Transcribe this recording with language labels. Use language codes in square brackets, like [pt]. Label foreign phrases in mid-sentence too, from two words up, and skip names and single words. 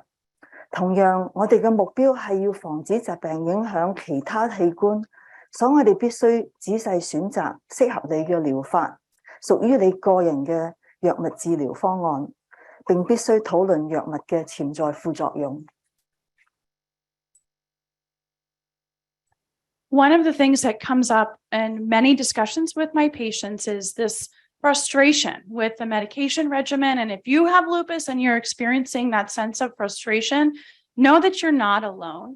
[yue] 同樣，我哋嘅目標係要防止疾病影響其他器官，所以我哋必須仔細選擇適合你嘅療法，屬於你個人嘅藥物治療方案，並必須討論藥物嘅潛在副作用。 [en] One of the things that comes up in many discussions with my patients is this frustration with the medication regimen. And if you have lupus and you're experiencing that sense of frustration, know that you're not alone.